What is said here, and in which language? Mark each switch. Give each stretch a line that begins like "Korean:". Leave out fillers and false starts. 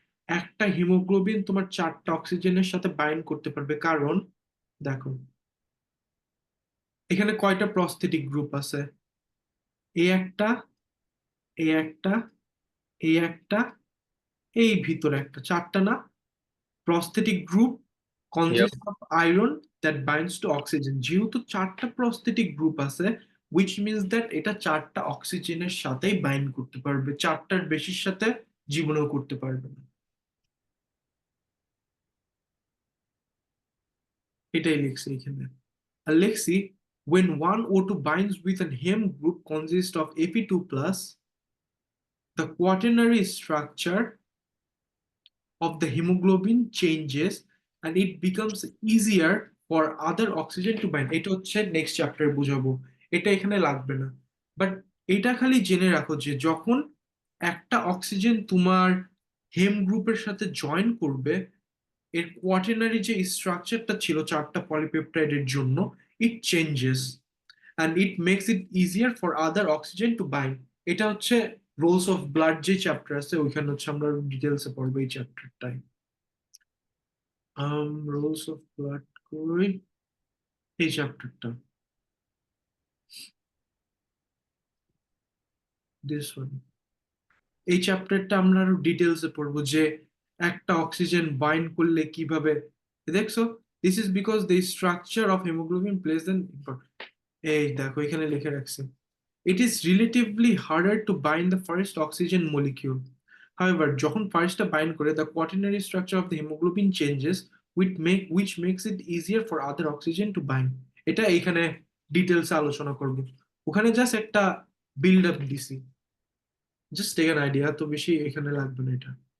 Bangla: একটা হিমোগ্লোবিন তোমার 4টা অক্সিজেনের সাথে বাইন্ড করতে পারবে, কারণ দেখো এখানে কয়টা প্রস্থেটিক গ্রুপ আছে? এ একটা, এ একটা, এই একটা, এই ভিতরে একটা, 4টা না? Prosthetic group
English: Yep. consists of iron that binds to oxygen।
Bangla: যেহেতু 4টা প্রস্থেটিক গ্রুপ আছে,
English: which means that
Bangla: এটা 4টা অক্সিজেনের সাথেই বাইন্ড করতে পারবে, 4টার বেশির সাথে জীবনেও করতে পারবে না। এটাই লিখছি এখানে। আর লিখছি
English: when one O2 binds with an heme group consist of Ap2 plus, the quaternary structure of the hemoglobin changes and it becomes easier for other oxygen to bind।
Bangla: এটা হচ্ছে নেক্সট চ্যাপ্টারে বুঝাবো, এটা এখানে লাগবে না। বাট এটা খালি জেনে রাখো যে যখন একটা অক্সিজেন তোমার হেম গ্রুপের সাথে জয়েন করবে, এর কোয়াটার্নারি যে স্ট্রাকচারটা ছিল 4টা পলিপেপটাইডের জন্য,
English: It changes and it makes it easier for other oxygen to bind.
Bangla: এটা হচ্ছে রোলস অফ ব্লাড যে চ্যাপ্টার আছে ওইখানে হচ্ছে আমরা ডিটেলসে পড়বো এই চ্যাপ্টারটাই। রোলস অফ ব্লাড কই, এই চ্যাপ্টারটা,
English: This one.
Bangla: এই চ্যাপ্টারটা আমরা আরো ডিটেলসে পড়বো যে একটা অক্সিজেন বাইন্ড করলে কিভাবে। দেখছো,
English: This is because the structure of haemoglobin plays an important.
Bangla: এই দেখো এখানে লিখে রাখছে,
English: it is relatively harder to bind the first oxygen molecule. However,
Bangla: যখন ফার্স্টটা বাইন্ড করে,
English: the quaternary structure of the hemoglobin changes, which makes it easier for other oxygen to bind।
Bangla: এটা এখানে details আলোচনা করব, ওখানে জাস্ট একটা বিল্ড আপ দিছি,
English: just take an idea,
Bangla: তো বেশি এখানে লাগবে না এটা।